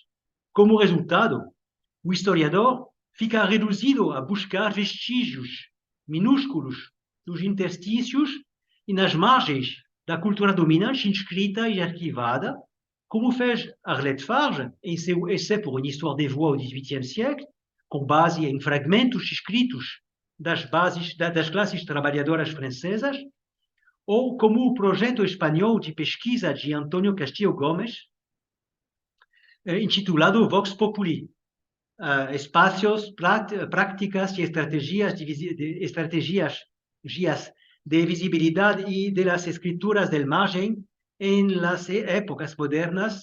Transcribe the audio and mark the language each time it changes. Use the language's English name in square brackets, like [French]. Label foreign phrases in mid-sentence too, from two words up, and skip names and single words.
[Portuguese] Como resultado, o historiador fica reduzido a buscar vestígios minúsculos nos interstícios e nas margens da cultura dominante inscrita e arquivada, como fez Arlette Farge em seu essai pour une histoire des voix au XVIIIe siècle, com base em fragmentos escritos das classes trabalhadoras francesas, ou como o projeto espanhol de pesquisa de António Castillo Gomes, intitulado Vox Populi, espaços, prácticas e estratégias de visibilidade e de las escrituras del margen em las épocas modernas.